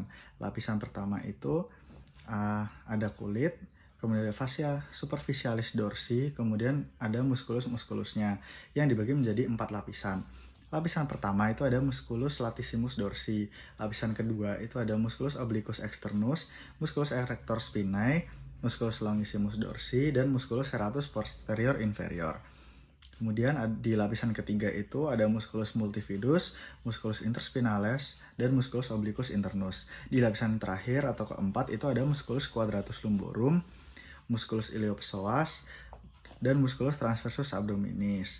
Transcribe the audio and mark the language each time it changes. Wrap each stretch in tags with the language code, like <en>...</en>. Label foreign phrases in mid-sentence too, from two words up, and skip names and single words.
<id>Lapisan pertama itu ada kulit, kemudian ada</id> <la>fascia superficialis dorsi,</la> <id>kemudian ada muskulus-muskulusnya yang dibagi menjadi 4 lapisan. Lapisan pertama itu ada</id> <la>musculus latissimus dorsi.</la> <id>Lapisan kedua itu ada</id> <la>musculus obliquus externus, musculus erector spinae, musculus longissimus dorsi,</la> <id>dan</id> <la>musculus serratus posterior inferior.</la> <id>Kemudian di lapisan ketiga itu ada</id> <la>musculus multifidus, musculus interspinalis,</la> <id>dan</id> <la>musculus obliquus internus.</la> <id>Di lapisan terakhir atau keempat itu ada</id> <la>musculus quadratus lumborum, musculus iliopsoas,</la> <id>dan</id> <la>musculus transversus abdominis.</la>